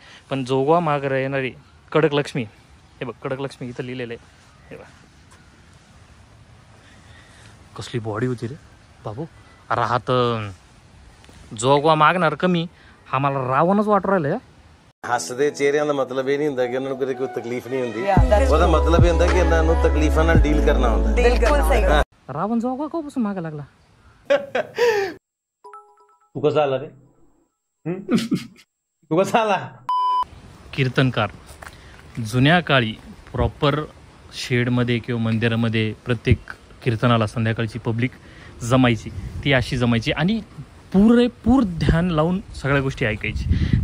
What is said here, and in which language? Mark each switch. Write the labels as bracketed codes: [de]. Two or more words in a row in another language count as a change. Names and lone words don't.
[mr] पण जोगवा मागायला येणारी कडक लक्ष्मी, हे बघ कडक लक्ष्मी इथं लिहिलेलं आहे. हे बघ कसली बॉडी होती रे बाबू. अरे हा तर जोगवा मागणार कमी, हा मला रावणच वाटू राहिलं. [pa] हसदे चेहरिਆਂ ਦਾ ਮਤਲਬ ਇਹ ਨਹੀਂ ਹੁੰਦਾ ਕਿ ਉਹਨਾਂ ਨੂੰ ਕੋਈ ਤਕਲੀਫ ਨਹੀਂ ਹੁੰਦੀ, ਉਹਦਾ ਮਤਲਬ ਇਹ ਹੁੰਦਾ ਕਿ ਇਹਨਾਂ ਨੂੰ ਤਕਲੀਫਾਂ ਨਾਲ ਡੀਲ ਕਰਨਾ ਹੁੰਦਾ. [hi] बिल्कुल सही. [mr] रावण जोगवा कपासून मागा लागला. तू कसा आला रे? तू कसा आला? कीर्तनकार जुन्या काळी प्रॉपर शेडमध्ये किंवा मंदिरामध्ये प्रत्येक कीर्तनाला संध्याकाळची पब्लिक जमायची, ती अशी जमायची आणि पुरेपूर ध्यान लावून सगळ्या गोष्टी ऐकायची.